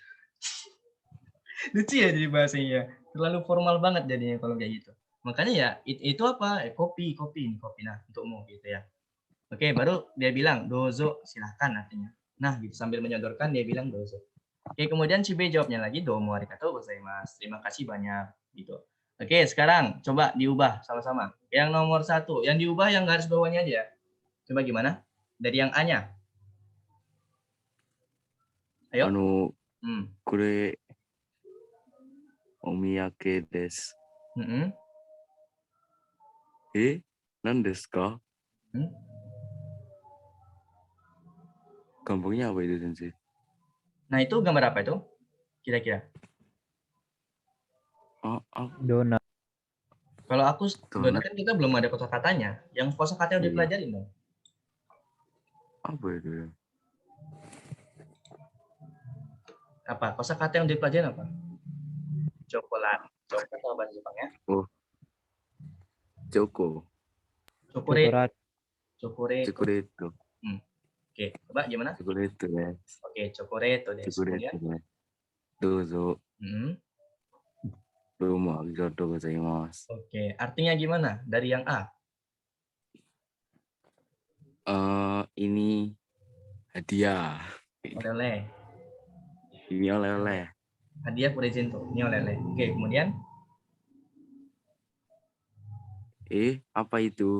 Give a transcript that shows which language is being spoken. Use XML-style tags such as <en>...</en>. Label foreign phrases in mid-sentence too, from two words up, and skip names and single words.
<id>Lucu ya jadi bahasanya. Terlalu formal banget jadinya kalau kayak gitu. Makanya ya itu apa? Kopi, kopi, ini kopi. Nah, untukmu gitu ya. Oke, baru dia bilang dozo, silahkan artinya. Nah, gitu sambil menyodorkan dia bilang dozo. Oke, kemudian si B jawabnya lagi</id> <ja>どうも ありがとう ございます.</ja> <id>Terima kasih banyak gitu. Oke, sekarang coba diubah sama-sama. Yang nomor 1, yang diubah yang garis bawahnya aja. Coba gimana? Dari yang A-nya. Ayo. Hmm.</id> <ja>これ、お土産です。 Mm-mm. 何ですか Hmm.</ja> <id>Kampungnya apa itu, Sensei? Nah, itu gambar apa itu? Kira-kira. Donat. Kalau aku Donat. donat kan kita belum ada kosakatanya. Yang kosakatanya udah Iya. dipelajarin dong. Apa itu ya? Apa? Kosakata yang dipelajarin apa? Coklat. Coklat apa bahasa Jepangnya? Joko. Chocolate. Coklat. Chocolate. Chocolate. Oke, coba gimana? Chocolate ya. Oke,</id> <ja>チョコレート です.</ja> <id>Chocolate Kemudian? ya. Dozo. Hmm.</id> <ja>どうも ありがとう ございます.</ja> <id>Oke, artinya gimana? Dari yang A. Ini hadiah. Oleh-oleh. Ini oleh-oleh. Hadiah presento. Ini oleh-oleh. Oke, kemudian? Apa itu?</id>